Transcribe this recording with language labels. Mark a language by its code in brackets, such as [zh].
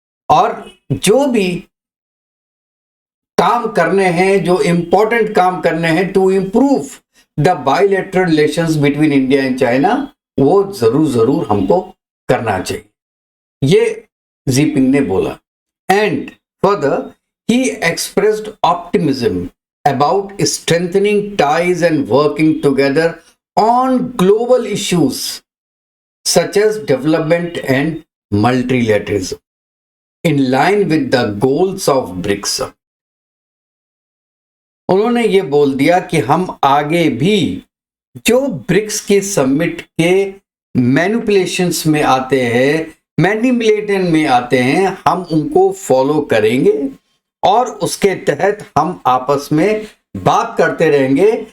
[hi] और जो भी काम करने हैं, जो इंपॉर्टेंट काम करने हैं [en] to improve the bilateral relations between India and China, [hi] वो जरूर हमको करना चाहिए, ये जिनपिंग ने बोला। [en] And further he expressed optimism about strengthening ties and working together on global issues such as development and multilateralism in line with the goals of BRICS। [hi] उन्होंने ये बोल दिया कि हम आगे भी जो ब्रिक्स के समिट के मैनिपुलेशंस में आते हैं, मैनिपुलेशन में आते हैं, हम उनको फॉलो करेंगे और उसके तहत हम आपस में बात करते रहेंगे।